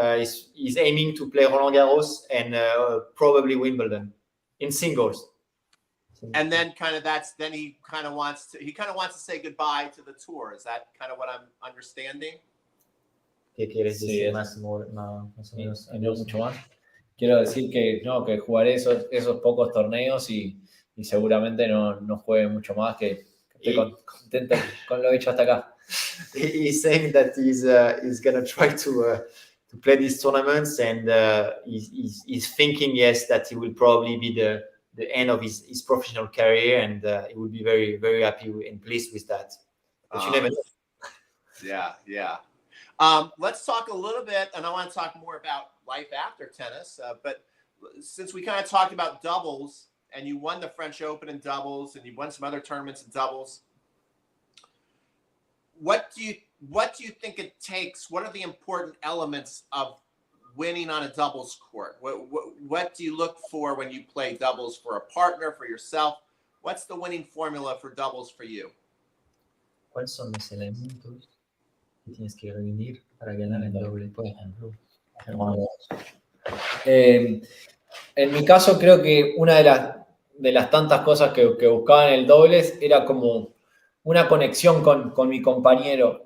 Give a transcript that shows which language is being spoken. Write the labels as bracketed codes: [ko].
[en] He's aiming to play Roland Garros and probably Wimbledon in singles. And then he kind of wants to say goodbye to the tour. Is that kind of what I'm understanding? [es] ¿Qué quieres decir más o menos? No mucho más. Quiero decir que jugaré esos pocos torneos y seguramente no juegue mucho más, que estoy contento con lo hecho hasta acá. [en] he's saying that he's gonna try to play these tournaments, and he's thinking, yes, that he will probably be the end of his professional career, and he will be very, very happy and pleased with that. But you never know. Yeah. Let's talk a little bit, and I want to talk more about life after tennis. But since we kind of talked about doubles, and you won the French Open in doubles, and you won some other tournaments in doubles, what do you think it takes? What are the important elements of winning on a doubles court? What do you look for when you play doubles for a partner, for yourself? What's the winning formula for doubles for you? [es] ¿Cuáles son los elementos que tienes que reunir para ganar el doble, por ejemplo? En mi caso, creo que una de las tantas cosas que buscaba en el dobles era como una conexión con mi compañero.